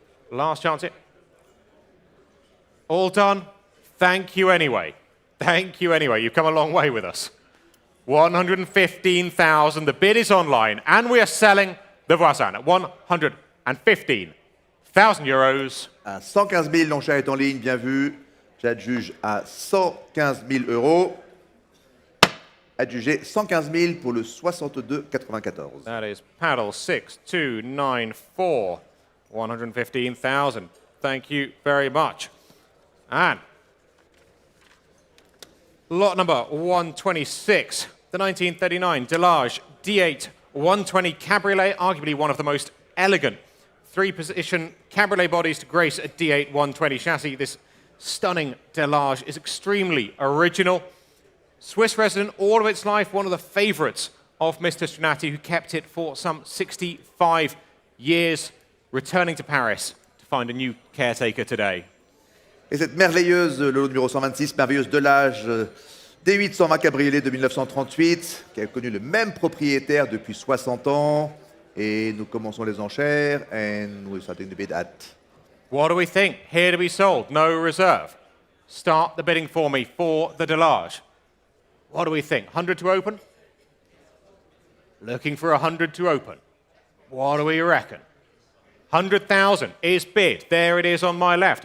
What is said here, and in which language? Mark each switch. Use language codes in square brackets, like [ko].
[en] Last chance it. All done. Thank you anyway. Thank you anyway. You've come a long way with us. 115,000. The bid is online, and we are selling the Voisin at 115,000 euros. [fr] À 115 000, l'enchère est en ligne, bien vu. J'adjuge à 115 000 euros. Adjugé 115 000 pour le 62,94. [en] That is paddle 6294. 115,000. Thank you very much. And lot number 126, the 1939 Delage D8-120 Cabriolet, arguably one of the most elegant three-position cabriolet bodies to grace a D8-120 chassis. This stunning Delage is extremely original. Swiss resident all of its life, one of the favorites of Mr. Strinati, who kept it for some 65 years, returning to Paris to find a new caretaker today. [fr] Et cette merveilleuse, le lot numéro 126, merveilleuse Delage D8-120 cabriolet de 1938, qui a connu le même propriétaire depuis 60 ans. Et nous commençons les enchères, [en] and we're starting the bid at... What do we think? Here to be sold, no reserve. Start the bidding for me for the Delage. What do we think? 100 to open? Looking for 100 to open. What do we reckon? 100,000 is bid. There it is on my left.